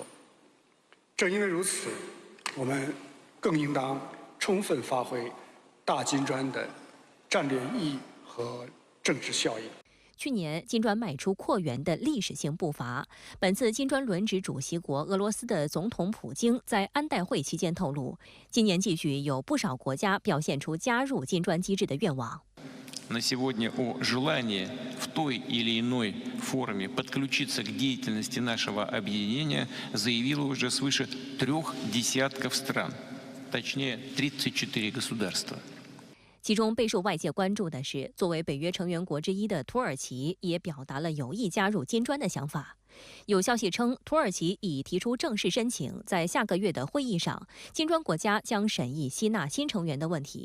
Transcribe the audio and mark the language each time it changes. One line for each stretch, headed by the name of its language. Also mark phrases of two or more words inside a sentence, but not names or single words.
Chinese: 正因为如此，我们更应当充分发挥大金砖的战略意义和政治效应。去年，金砖迈出扩员的历史性步伐。本次金砖轮值主席国俄罗斯的总统普京在安代会期间透露，今年继续有不少国家表现出加入金砖机制的愿望。
Russian: На сегодня о желании в той или иной форме подключиться к деятельности нашего объединения заявило уже свыше 30 стран, точнее 34 государства。
Chinese: 其中备受外界关注的是，作为北约成员国之一的土耳其也表达了有意加入金砖的想法。有消息称，土耳其已提出正式申请，在下个月的会议上，金砖国家将审议吸纳新成员的问题。